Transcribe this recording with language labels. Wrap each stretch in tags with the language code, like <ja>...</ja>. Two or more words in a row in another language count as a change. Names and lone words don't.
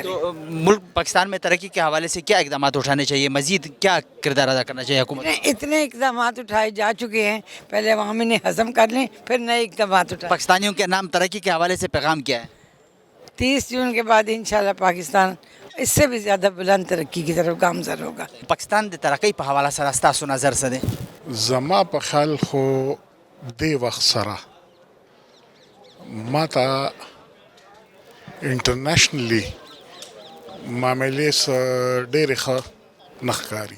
<ur>تو ملک پاکستان میں ترقی کے حوالے سے کیا اقدامات اٹھانے چاہیے؟ مزید کیا کردار ادا کرنا چاہیے حکومت؟ اتنے اقدامات اٹھائے جا چکے ہیں، پہلے عوام انہیں ہضم کر لیں، پھر نئے اقدامات اٹھائیں۔ پاکستانیوں کے نام ترقی کے حوالے سے پیغام کیا ہے؟ 30 جون کے بعد انشاءاللہ پاکستان اس سے بھی زیادہ بلند ترقی کی طرف گامزن ہوگا۔</ur> <ps>پاکستان د ترقی په حواله سره ستاسو نظر څه دی؟ زما په خیال خو دې وخت سره ما ته انټرنیشنلی معاملې ډېرې ښه نه ښکاري.</ps>